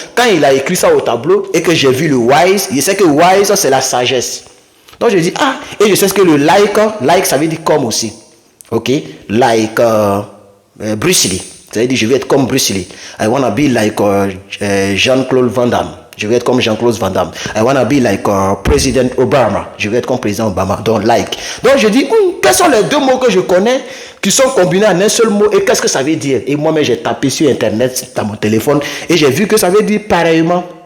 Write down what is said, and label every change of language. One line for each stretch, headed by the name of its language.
French: Quand il a écrit ça au tableau et que j'ai vu le wise, je sais que wise, c'est la sagesse. Donc, je dis, et je sais que le like, ça veut dire comme aussi. Ok, like Bruce Lee. Ça veut dire je vais être comme Bruce Lee.
English: I wanna be like Jean-Claude Van Damme.
French: Je vais être comme Jean-Claude Van Damme.
English: I wanna be like President Obama.
French: Je vais être comme président Obama. Donc like. Donc je dis quels sont les deux mots que je connais qui sont combinés en un seul mot et qu'est-ce que ça veut dire? Et moi-même j'ai tapé sur internet dans mon téléphone et j'ai vu que ça veut dire pareillement.